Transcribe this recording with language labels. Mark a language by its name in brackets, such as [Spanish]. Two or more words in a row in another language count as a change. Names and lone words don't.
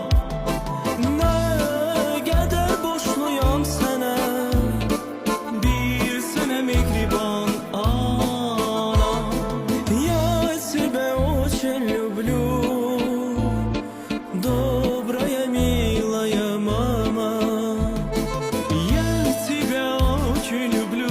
[Turkish] Ne kadar borçluyam sana, bir sene mihriban ana. [Russian] Я тебя очень люблю, добрая, милая мама. Я тебя очень люблю.